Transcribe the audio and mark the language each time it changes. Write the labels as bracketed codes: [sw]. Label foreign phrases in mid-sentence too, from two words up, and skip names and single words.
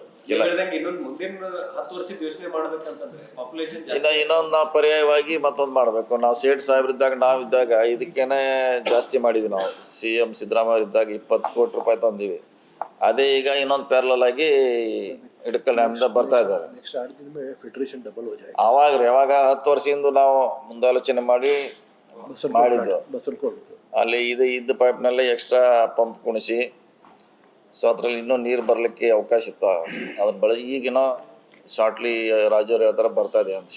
[kn] ನೀವು ಹೇಳ್ದಂಗೆ ಇನ್ನೊಂದು ಮುಂದಿನ 10 ವರ್ಷದ ಯೋಚನೆ ಮಾಡ್ಬೇಕಂತಂದ್ರೆ ಪಾಪ್ಯುಲೇಷನ್ ಇನ್ನೊಂದು ನಾವು ಪರ್ಯಾಯವಾಗಿ ಮತ್ತೊಂದು ಮಾಡಬೇಕು. ನಾವು ಸೇಠ್ ಸಾಹೇಬ್ರಿದ್ದಾಗ ನಾವಿದ್ದಾಗ ಇದಕ್ಕೇನೆ ಜಾಸ್ತಿ ಮಾಡಿದ್ವಿ. ನಾವು CM ಸಿದ್ದರಾಮಯ್ಯ ಇದ್ದಾಗ 20 ಕೋಟಿ ರೂಪಾಯಿ ತಂದೀವಿ. ಅದೇ ಈಗ ಇನ್ನೊಂದು ಪ್ಯಾರಲಲ್ ಆಗಿ ಇಡಕಲ್ ಡ್ಯಾಮ್ದ ಬರ್ತಾ ಇದ್ದಾರೆ. [hi] नेक्स्ट 8 दिन में [en] filtration double [hi] हो जाएगा. [kn] ಯಾವಾಗ 10 ವರ್ಷದಿಂದ ನಾವು ಮುಂದಾಲೋಚನೆ ಮಾಡಿ ಮಾಡಿದ್ದು. ಅಲ್ಲಿ ಇದ್ದ ಪೈಪ್ನಲ್ಲೇ [en] extra pump [kn] ಕುಣಿಸಿ, ಸೊ ಅದ್ರಲ್ಲಿ ಇನ್ನೂ ನೀರು ಬರಲಿಕ್ಕೆ ಅವಕಾಶ ಇತ್ತು. ಅದ್ರ ಬಳಸಿ ಈಗಿನ ಶಾರ್ಟ್ಲಿ ರಾಜವ್ರು ಹೇಳ್ತಾರೆ ಬರ್ತಾ ಇದೆ ಅಂತ.